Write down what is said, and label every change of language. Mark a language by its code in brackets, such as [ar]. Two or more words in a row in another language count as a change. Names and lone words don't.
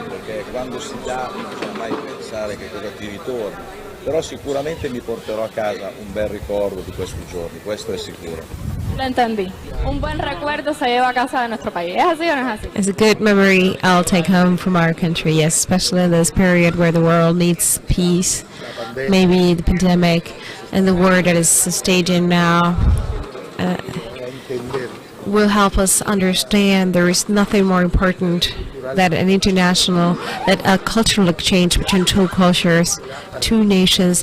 [it] perché quando si dà non bisogna mai pensare che cosa ti ritorna, però sicuramente mi porterò a casa un bel ricordo di questi giorni, questo è sicuro. [es] Lo entendí. Un buen recuerdo se lleva a casa de nuestro país. ¿Es así o no es así? [en] It's a good memory I'll take home from our country, yes, especially in this period where the world needs peace, maybe the pandemic and the war that is staging now. Will help us understand there is nothing more important than a cultural exchange between 2 cultures, 2 nations.